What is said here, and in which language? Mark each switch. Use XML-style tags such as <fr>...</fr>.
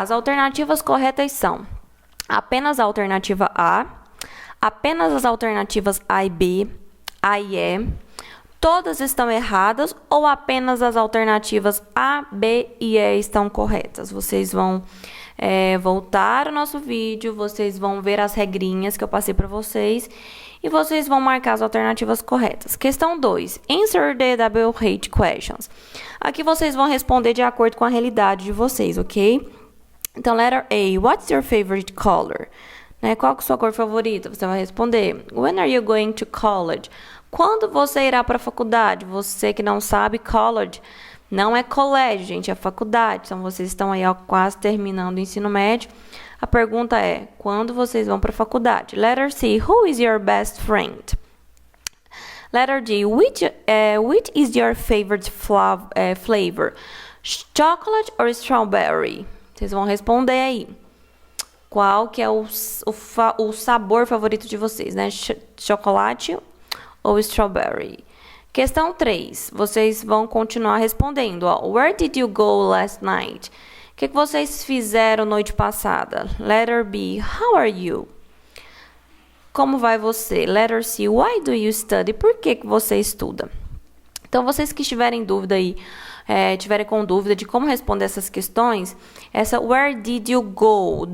<pt>As alternativas corretas são apenas a alternativa A, apenas as alternativas A e B, A e E, todas estão erradas ou apenas as alternativas A, B e E estão corretas. Vocês vão voltar ao nosso vídeo, vocês vão ver as regrinhas que eu passei para vocês e vocês vão marcar as alternativas corretas. Questão 2.</pt> <en>Answer the WH questions.</en> <pt>Aqui vocês vão responder de acordo com a realidade de vocês, ok? Então, letter A.</pt> <en>What's your favorite color?</en> <pt>Qual que é a sua cor favorita? Você vai responder.</pt> <en>When are you going to college?</en> <pt>Quando você irá para a faculdade? Você que não sabe, college não é colégio, gente, é faculdade. Então, vocês estão aí quase terminando o ensino médio. A pergunta é, quando vocês vão para a faculdade?</pt> <en>Letter C. Who is your best friend? Letter D. Which is your favorite flavor? Chocolate or strawberry?</en> <pt>Vocês vão responder aí. Qual que é o sabor favorito de vocês, né? Chocolate ou strawberry? Questão 3. Vocês vão continuar respondendo.</pt> <en>Where did you go last night?</en> <pt>O que vocês fizeram noite passada?</pt> <en>Letter B. How are you?</en> <pt>Como vai você?</pt> <en>Letter C. Why do you study?</en> <pt>Por que você estuda? Então, vocês que estiverem dúvida aí, tiverem com dúvida de como responder essas questões, essa</pt> <en>where did you go?</en>